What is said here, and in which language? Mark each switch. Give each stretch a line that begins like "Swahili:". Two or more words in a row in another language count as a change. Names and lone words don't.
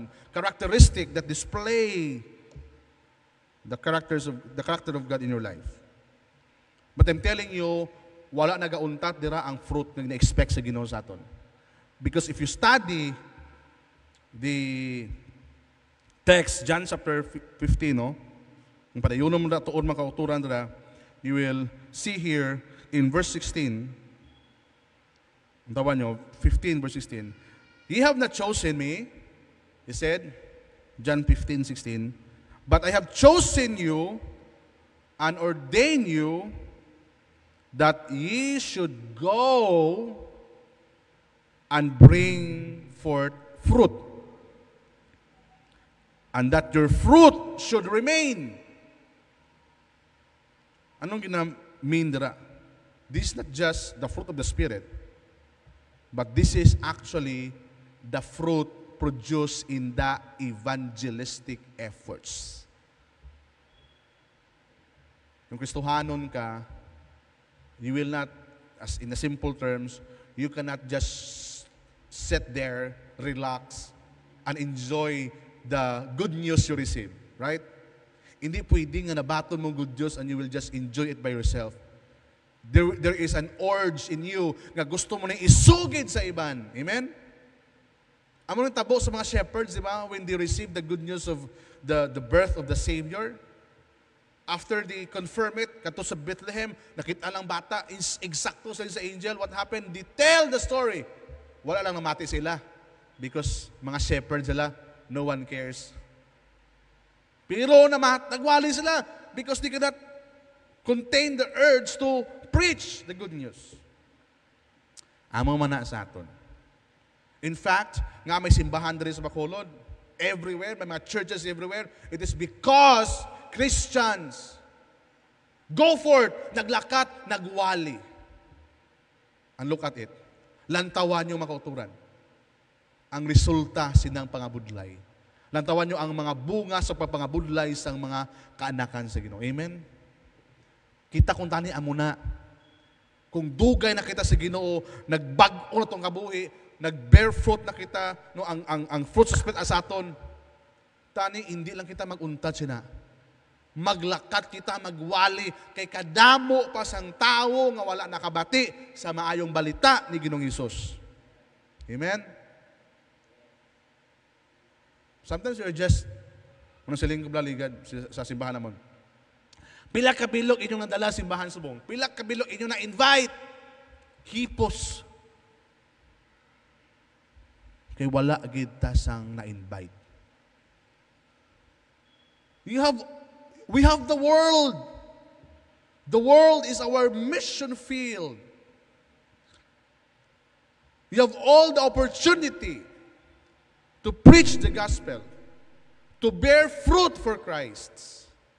English: Characteristic that display the character of God in your life. But I'm telling you,
Hiligaynon: wala nagauntat dira ang fruit na gina-expect sa Ginoo sa aton.
English: Because if you study the text, John chapter 15, no?
Hiligaynon: Kung padayunon mo na tuon mga kauturan dira,
English: you will see here in
Hiligaynon: verse 16, ang tawa nyo, 15 verse 16,
English: "Ye have not chosen me," he said, John 15:16, "but I have chosen you and ordained you that ye should go and bring forth fruit, and that your fruit should remain."
Hiligaynon: Anong gina-mean dira?
English: This is not just the fruit of the Spirit, but this is actually the fruit produced in the evangelistic efforts.
Hiligaynon: Yung Kristohanon ka,
English: you will not, as in the simple terms, you cannot just sit there, relax, and enjoy the good news you receive. Right?
Hiligaynon: Hindi pwedeng nga nabaton mo
English: good news and you will just enjoy it by yourself. There is an urge in you
Hiligaynon: nga gusto mo na isugid sa iban.
English: Amen?
Hiligaynon: Amo nang tabo sa mga shepherds, di ba?
English: When they receive the good news of the birth of the Savior, after they confirm it,
Hiligaynon: kato sa Bethlehem, nakita lang bata, exacto sa angel,
English: what happened? They tell the story.
Hiligaynon: Wala lang namati sila.
English: Because mga shepherds sila, no one cares.
Hiligaynon: Pero nagwali sila
English: because they cannot contain the urge to preach the good news.
Hiligaynon: Amo man na sa aton.
English: In fact,
Hiligaynon: nga may simbahan diri sa Bacolod, everywhere, may mga churches everywhere,
English: it is because Christians go forth,
Hiligaynon: naglakat, nagwali.
English: And look at it.
Hiligaynon: Lantawan nyo mga kauturan. Ang resulta sinang pangabudlay. Lantawan nyo ang mga bunga sa pagpangabudlay sa mga kaanakan sa Ginoo. Amen? Kita kung tani amuna. Kung dugay na kita sa Ginoo, nagbag-o na itong kabuhi, nag-
English: bear fruit
Hiligaynon: na kita, no, ang fruit sa Spirit asaton, tani, hindi lang kita mag-untad sina. Maglakat kita, magwali, kay kadamo pa sang tao nga wala nakabati sa maayong balita ni Ginoong Hesus. Amen?
English: Sometimes you're just,
Hiligaynon: kung siling kablaligad sa simbahan naman, pila kabilog inyong nadala simbahan subong, pila kabilog inyong na-invite, hipos. Kay wala gid ta sang na-invite.
English: We have the world. The world is our mission field. We have all the opportunity to preach the gospel, to bear fruit for Christ.